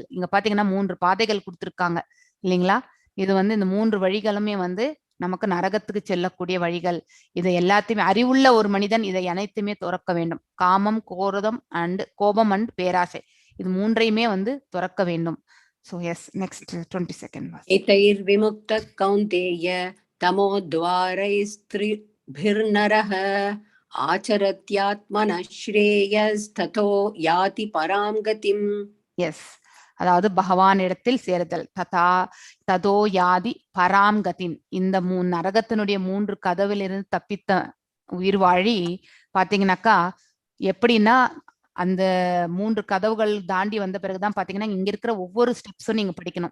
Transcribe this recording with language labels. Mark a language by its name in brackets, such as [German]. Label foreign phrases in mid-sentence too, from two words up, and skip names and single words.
[Tamil] இங்க பாத்தீங்கன்னா 3 பாதைகள் கொடுத்துருக்காங்க இல்லைங்களா? இது வந்து இந்த 3 வழிகளுமே வந்து நமக்கு நரகத்துக்கு செல்லக்கூடிய வழிகள். இதை எல்லாத்தையுமே அறிவுள்ள ஒரு மனிதன் இதை அனைத்துமே துறக்க வேண்டும். காமம், கோபம் அண்ட் பேராசை, இது 3ஐயுமே வந்து துறக்க வேண்டும். [English] So yes, next 22nd. [Sanskrit] एतैर्विमुक्तः कौन्तेय तमोद्वारैस्त्रिभिर्नरः आचरत्यात्मनः श्रेयस्ततो याति परां गतिम्. [English] Yes, [Tamil] அதாவது பகவான் இடத்தில் சேருதல். [Sanskrit] ततो याति परां गतिम्. [Tamil] இந்த நரகத்தினுடைய 3 கதவிலிருந்து தப்பித்த உயிர் வாழி பாத்தீங்கன்னாக்கா எப்படின்னா அந்த 3 கதவுகள் தாண்டி வந்த பிறகுதான் பாத்தீங்கன்னா இங்க இருக்கிற ஒவ்வொரு ஸ்டெப்ஸும் நீங்க படிக்கணும்.